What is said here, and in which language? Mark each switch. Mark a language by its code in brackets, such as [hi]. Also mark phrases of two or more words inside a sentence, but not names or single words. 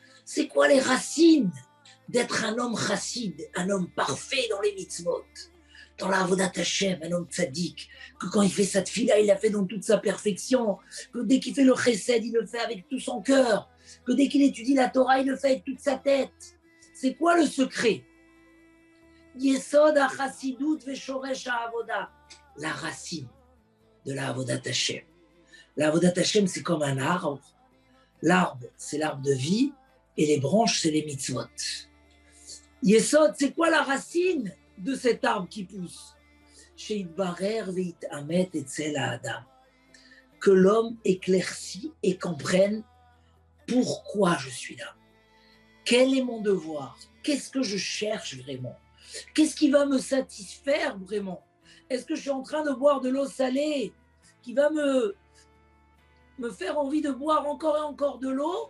[fr] C'est quoi les racines d'être un homme chassid, un homme parfait dans les mitzvot, dans la [he] עבודת השם, [fr] un homme tzaddik, que quand il fait sa tfila, il la fait dans toute sa perfection, que dès qu'il fait le chesed, il le fait avec tout son cœur, que dès qu'il étudie la Torah, il le fait avec toute sa tête. C'est quoi le secret? [he] יסוד החסידות ושורש העבודה, [fr] la racine de la [he] עבודת השם. [fr] La [he] עבודת השם, [fr] c'est comme un arbre. L'arbre, c'est l'arbre de vie, et les branches, c'est les mitzvot. Yesod, c'est quoi la racine de cet arbre qui pousse? [he] שיתברר ויתאמת אצל האדם. [fr] Que l'homme éclaircit et comprenne pourquoi je suis là. Quel est mon devoir? Qu'est-ce que je cherche vraiment? Qu'est-ce qui va me satisfaire vraiment? Est-ce que je suis en train de boire de l'eau salée qui va me faire envie de boire encore et encore de l'eau?